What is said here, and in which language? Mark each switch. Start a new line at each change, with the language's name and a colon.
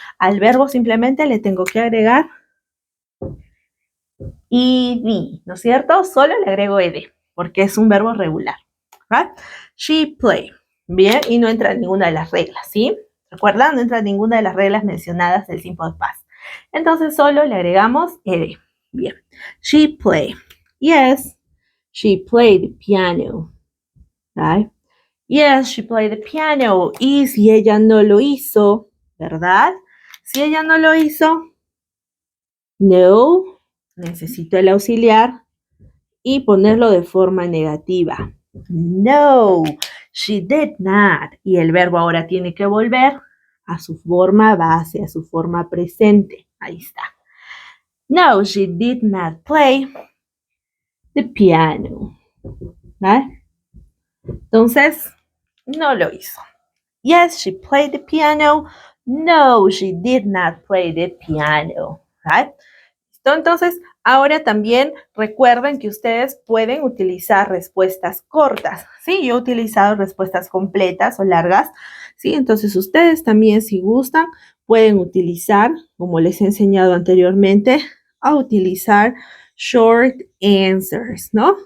Spanish: Al verbo simplemente le tengo que agregar ed, ¿no es cierto? Solo le agrego ed, porque es un verbo regular.
English: Right? She play.
Spanish: Bien, y no entra en ninguna de las reglas, ¿sí? ¿Recuerdan? No entra en ninguna de las reglas mencionadas del simple past. Entonces solo le agregamos ed. Bien.
English: She play. Yes, she played the piano. Right? Yes, she played the piano.
Spanish: Y si ella no lo hizo, ¿verdad? Si ella no lo hizo, no, necesito el auxiliar y ponerlo de forma negativa.
English: No, she did not.
Spanish: Y el verbo ahora tiene que volver a su forma base, a su forma presente. Ahí está.
English: No, she did not play the piano.
Spanish: ¿Vale? Entonces, no lo hizo.
English: Yes, she played the piano. No, she did not play the piano.
Spanish: ¿Vale? Entonces, ahora también recuerden que ustedes pueden utilizar respuestas cortas, ¿sí? Yo he utilizado respuestas completas o largas, ¿sí? Entonces, ustedes también, si gustan, pueden utilizar, como les he enseñado anteriormente, a utilizar short answers, ¿no?